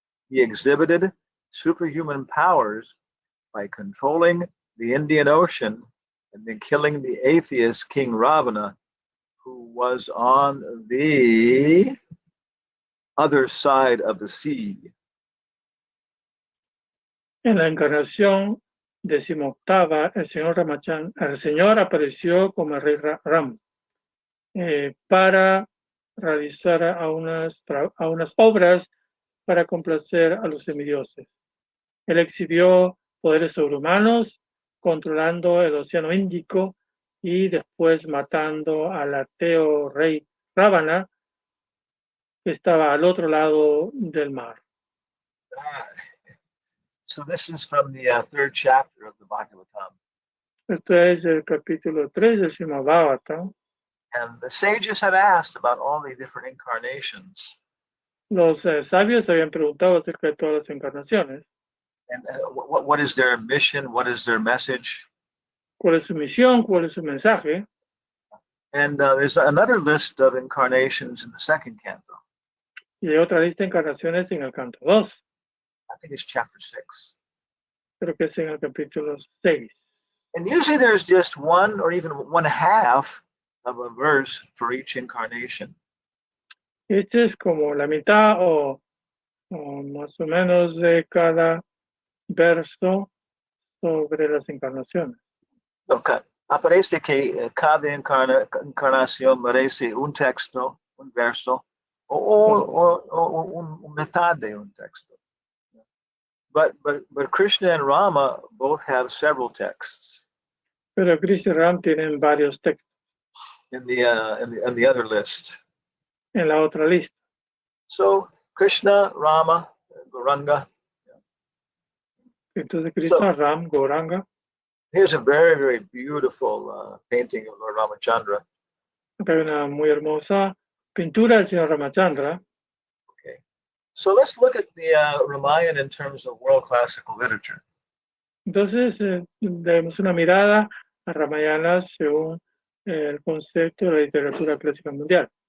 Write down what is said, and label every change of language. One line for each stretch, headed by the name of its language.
English: He exhibited superhuman powers by controlling the Indian Ocean and then killing the atheist King Ravana, who was on the other side of the sea.
Spanish: En la encarnación 18ª, el Señor apareció como el rey Ram para realizar a unas obras para complacer a los semidioses. Él exhibió poderes sobrehumanos, controlando el océano Índico y después matando al ateo rey Ravana, que estaba al otro lado del mar.
English: So this is from the third chapter of the Bhagavatam.
Spanish: Esto es el capítulo 3 del Srimad Bhagavatam.
English: And the sages had asked about all the different incarnations.
Spanish: Los sabios habían preguntado acerca de todas las encarnaciones.
English: And what is their mission? What is their message?
Spanish: ¿Cuál es su misión? ¿Cuál es su mensaje?
English: And there's another list of incarnations in the second canto.
Spanish: Y hay otra lista de encarnaciones en el canto 2.
English: I think it's chapter 6.
Spanish: Creo que es en el capítulo 6.
English: And usually there's just one or even one half of a verse for each incarnation.
Spanish: Este es como la mitad o más o menos de cada verso sobre las encarnaciones.
English: Okay.
Spanish: Aparece que cada encarnación merece un texto, un verso, o metade de un texto.
English: But Krishna and Rama both have several texts
Spanish: Pero Krishna y Ram tienen varios textos
English: in the other list.
Spanish: en la otra lista.
English: So Krishna, Rama, Gauranga.
Spanish: Entonces Krishna,
English: So
Spanish: Ram, Gauranga.
English: here's a very, very beautiful painting of Lord Ramachandra.
Spanish: Acá hay una muy hermosa pintura del señor Ramachandra.
English: Okay, so let's look at the Ramayana in terms of world classical literature.
Spanish: Entonces, demos una mirada a Ramayana según el concepto de la literatura clásica mundial.